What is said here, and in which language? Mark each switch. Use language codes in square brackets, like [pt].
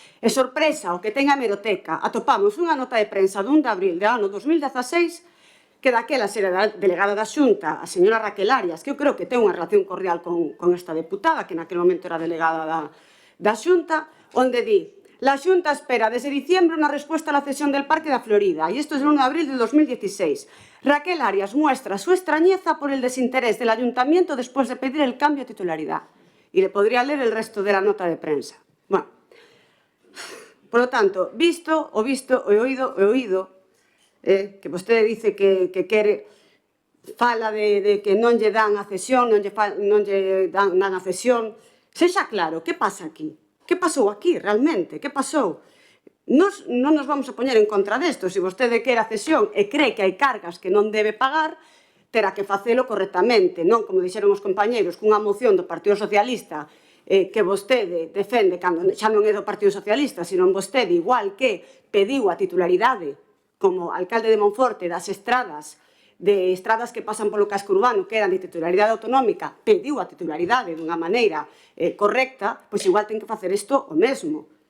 [gl] E sorpresa, o que ten a hemeroteca, atopamos unha nota de prensa dun de abril de ano 2016 que daquela era a delegada da Xunta, a señora Raquel Arias, que eu creo que ten unha relación cordial con esta deputada, que naquele momento era delegada da Xunta, onde di: [es] la Xunta espera desde diciembre unha respuesta a la cesión del Parque da Florida, [gl] e isto é el 1 de abril de 2016. [es] Raquel Arias muestra su extrañeza por el desinterés del Ayuntamiento después de pedir el cambio de titularidad. Y le podría leer el resto de la nota de prensa. Bueno, por lo tanto, visto, he oído, que vostede dice que [gl] quere, fala de que non lle dan a cesión, non lle dan a cesión. Sexa claro, que pasa aquí? Que pasou aquí, realmente? Que pasou? Non nos vamos a poñer en contra desto. Se vostede quere a cesión e cree que hai cargas que non debe pagar, terá que facelo correctamente, non como dixeron os compañeiros, cunha moción do Partido Socialista que vostede defende, cando xa non é do Partido Socialista, sino vostede, igual que pediu a titularidade como alcalde de Monforte das estradas que pasan polo casco urbano, que eran de titularidade autonómica, pediu a titularidade dunha maneira correcta, pois igual ten que facer isto o mesmo.